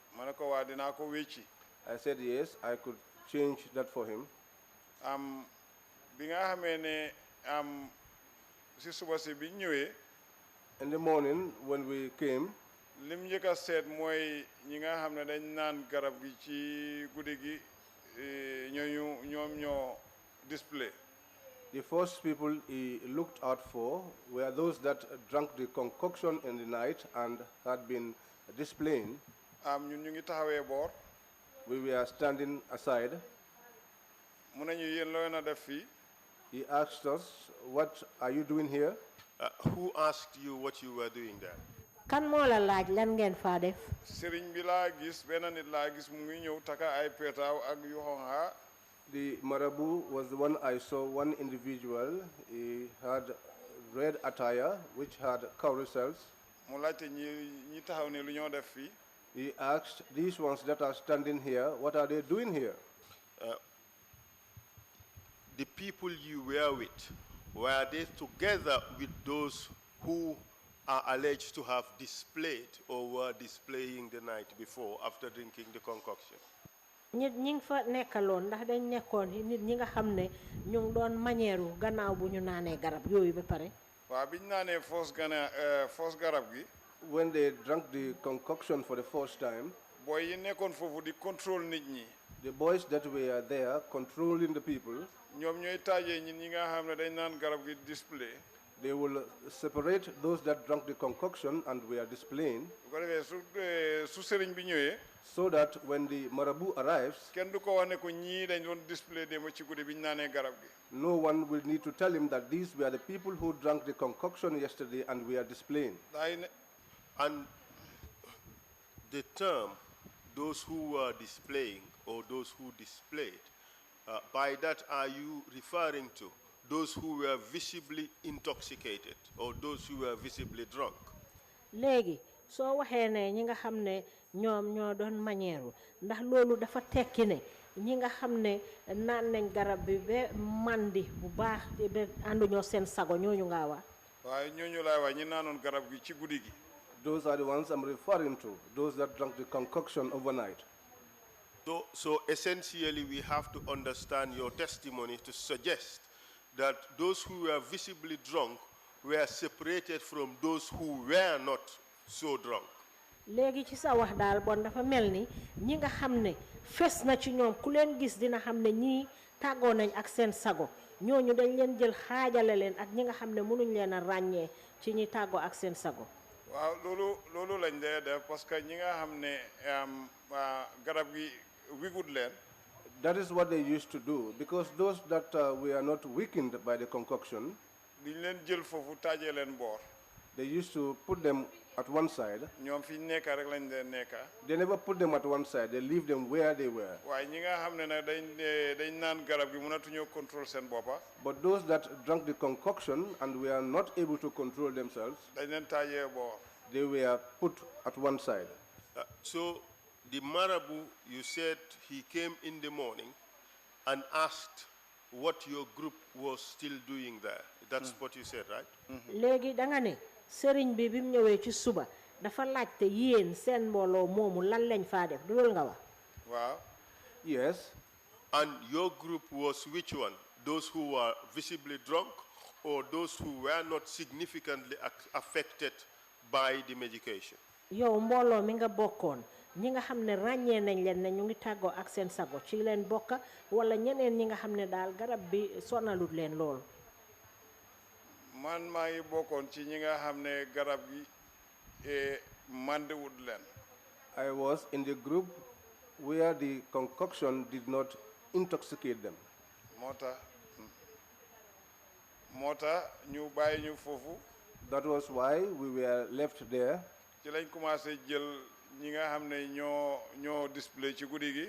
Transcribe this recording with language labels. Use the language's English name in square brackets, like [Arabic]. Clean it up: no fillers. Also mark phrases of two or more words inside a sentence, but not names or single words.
[English] I said yes, I could change that for him. In the morning when we came, [Wolof] lim njëkk a seet mooy ñi nga xam ne dañ naan garab gi ci guddi gi ñoo display. [English] The first people he looked out for were those that drank the concoction in the night and had been displaying. [Wolof] ñun ñu ngi taxawee boor. [English] We were standing aside. [Wolof] mu ne ñu yéen loo na def fii. [English] He asked us, "What are you doing here?" Who asked you what you were doing there? [Wolof] Kan mo la laaj lan ngeen fa def? Serigne bi laa gis benn nit laa gis mu ngi ñëw taka ay petaaw ak yu xonxa. [English] The marabout was the one I saw, one individual. He had red attire which had carousels. [Wolof] mu laajte ñi taxaw ne lu ñoo def fii. [English] He asked these ones that are standing here, what are they doing here? The people you were with, were they together with those who are alleged to have displayed or were displaying the night before after drinking the concoction? [Wolof] Nit ñi fa nekkaloon ndax dañ nekkoon nit ñi nga xam ne ñu ngi doon mañeeru gannaaw bu ñu naanee garab yooyu ba pare. waaw biñ naanee foos garab gi. [English] When they drank the concoction for the first time, [Wolof] boy yi nekkoon foofu di control nit ñi. [English] The boys that were there controlling the people, [Wolof] ñoom ñooy taajee ñi nga xam ne dañ naan garab gi display. [English] They will separate those that drank the concoction and were displaying, so that when the marabout arrives, no one will need to tell him that these were the people who drank the concoction yesterday and were displaying. And the term, those who were displaying or those who displayed, by that are you referring to those who were visibly intoxicated or those who were visibly drunk? [Wolof] Legi so waxee ne ñi nga xam ne ñoom ñoo doon mañeeru ndax loolu dafa tekki ne ñi nga xam ne naan nañ garab bi ba mandi bu baax ba ànduñoo seen sago ñooñu nga wax. waaye ñooñu laay wax ñi naanoon garab gi ci guddi gi. [English] Those are the ones I'm referring to, those that drank the concoction overnight. So essentially we have to understand your testimony to suggest that those who were visibly drunk were separated from those who were not so drunk. [Wolof] Léegi ci sa wax daal bon dafa mel ni ñi nga xam ne fes na ci ñoom ku leen gis dina xam ne ñii tàggoo nañ ak seen sago ñooñu dañ leen jël xaajale leen ak ñi nga xam ne mënuñ leen a ràññee ci ñi tàggoo ak seen sago. waaw loolu lañ dee def [French] parce que [Wolof] ñi nga xam ne garab gi wigut leen. [English] That is what they used to do, because those that were not weakened by the concoction, they used to put them at one side. They never put them at one side, they leave them where they were. But those that drank the concoction and were not able to control themselves, they were put at one side. So the marabout, you said he came in the morning and asked what your group was still doing there. That's what you said, right? [Wolof] Legi danga ne serigne bi bim ñëwé ci suba dafa laajte yeen seen mbolo moomu lan lañ fa def du lool nga wax. Wow. [English] Yes. And your group was which one? Those who were visibly drunk or those who were not significantly affected by the medication? [Wolof] Yow mbolo mi nga bokkoon ñi nga xam ne ràññee nañ leen ne ñu ngi tàggoo ak seen sago ci leen bokka wala ñeneen ñi nga xam ne daal garab bi sonalut leen lool. Man maa ngi bokkoon ci ñi nga xam ne garab gi mandiwut leen. [English] I was in the group where the concoction did not intoxicate them. [Wolof] moo tax ñu bàyyi ñu foofu. [English] That was why we were left there. [Wolof] ci lañ commencé jël ñi nga xam ne ñoo display ci guddi gi.